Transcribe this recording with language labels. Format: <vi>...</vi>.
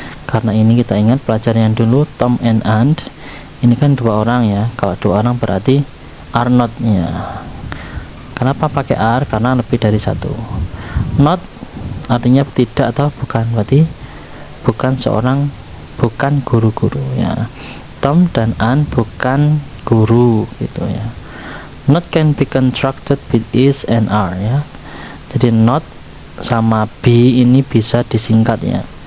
<id>Karena ini kita ingat pelajaran yang dulu, Tom and Aunt ini kan dua orang ya. Kalau dua orang berarti</id> <en>are not</en> <id>ya. Kenapa pakai are? Karena lebih dari satu. Not artinya tidak atau bukan, berarti bukan seorang, bukan guru-guru ya. Tom dan Aunt bukan guru gitu ya.</id> <en>Not can be contracted with is and are ya.</en> <id>Jadi not sama B ini bisa disingkat ya.</id>